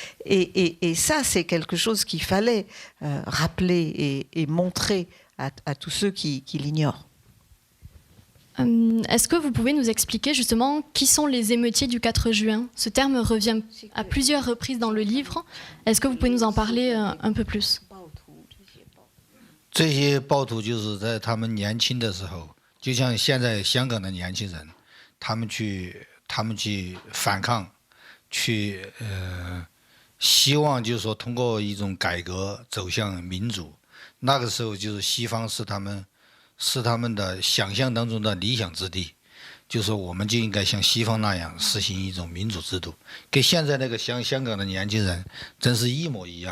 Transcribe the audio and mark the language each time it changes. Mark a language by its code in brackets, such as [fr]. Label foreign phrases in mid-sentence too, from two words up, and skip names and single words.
[fr] Et ça, c'est quelque chose qu'il fallait rappeler et montrer à tous ceux qui l'ignorent. Est-ce que vous pouvez nous expliquer justement qui sont les émeutiers du 4 juin? Ce terme revient à plusieurs reprises dans le livre. Est-ce que vous pouvez nous en parler un peu plus? [zh] 这些暴徒就是在他们年轻的时候，就像现在香港的年轻人，他们去反抗，去希望就是说通过一种改革走向民主。那个时候就是西方是他们是他们的想象当中的理想之地，就是我们就应该像西方那样实行一种民主制度，跟现在那个香港的年轻人真是一模一样。